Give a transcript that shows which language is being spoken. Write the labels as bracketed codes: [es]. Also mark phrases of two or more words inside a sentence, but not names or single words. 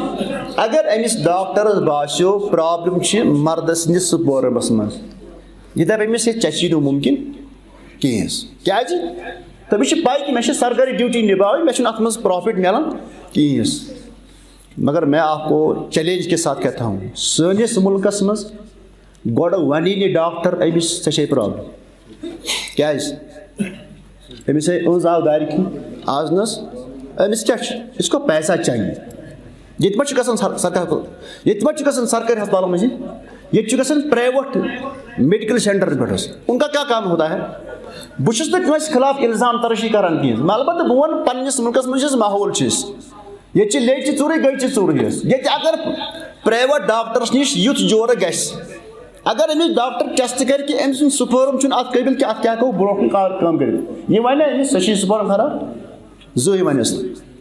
[ks] اگر أمِس ڈاکٹرس باسیو پرابلم چھِ مردس سٕنٛدِس سپورمس منٛز یہِ دپہِ أمِس ہے ژےٚ چھی نہٕ مُمکِن کِہینۍ حظ کیازِ تٔمِس چھِ پاے کہِ مےٚ چھِ سرکٲری ڈیوٹی نِباوٕنۍ مےٚ چھُنہٕ اتھ منٛز پرافٹ ملان کِہینۍ حظ. [ur] مگر میں آپ کو چیلنج کے ساتھ کہتا ہوں [ks] سٲنِس مُلکس منٛز گۄڈٕ وَنی نہٕ ڈاکٹر أمِس ژےٚ چھے پرابلم کیازِ أمِس ہے أنٛز آو دارِ کِنۍ آز نہٕ حظ أمِس کیاہ چھُ [ur] اِسکو پیسہ چاہیے. [ks] ییٚتہِ ما چھُ گژھان سرکٲرۍ ہسپتالن منٛز ییٚتہِ چھُ گژھان پرایویٹ میڈِکل سینٹرن پٮ۪ٹھ حظ [ur] ان کا کیا کام ہوتا ہے. [ks] بہٕ چھُس نہٕ کٲنٛسہِ خلاف الزام ترٲشی کران کینٛہہ البتہ بہٕ وَنہٕ پننِس مُلکس منٛز یُس ماحول چھُ أسۍ ییٚتہِ چھِ لیٚجہِ ژوٗرٕے گٔیہِ ژوٗرٕے حظ. ییٚتہِ اگر پرایویٹ ڈاکٹرس نِش یُتھ جورٕ گژھِ اگر أمِس ڈاکٹر ٹیسٹ کرِ کہِ أمۍ سُنٛد سپورم چھُنہٕ اتھ قٲبِل کہِ اتھ کیاہ ہٮ۪کو برونٛہہ کُن کٲم کٔرِتھ یہِ وَنہِ أمِس ژےٚ چھُے سپورم خراب زٕہٕنۍ وَنٮ۪س نہٕ.